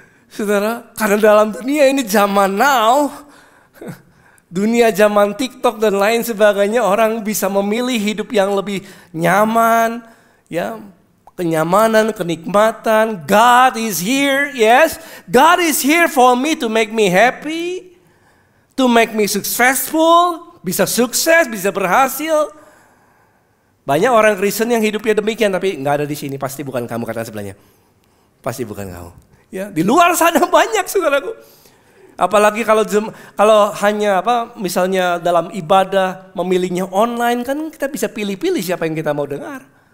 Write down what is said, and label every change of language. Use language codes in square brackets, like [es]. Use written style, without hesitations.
[id] Saudara, karena dalam dunia ini zaman now, dunia zaman TikTok dan lain sebagainya, orang bisa memilih hidup yang lebih nyaman, ya, kenyamanan, kenikmatan. [en] God is here, yes. God is here for me to make me happy, to make me successful, [id] bisa sukses, bisa berhasil. Banyak orang Kristen yang hidupnya demikian, tapi nggak ada di sini. Pasti bukan kamu, kata sebelahnya. Pasti bukan kamu. Ya, di luar sana banyak saudaraku. Apalagi kalau hanya misalnya dalam ibadah memilihnya online, kan kita bisa pilih-pilih siapa yang kita mau dengar.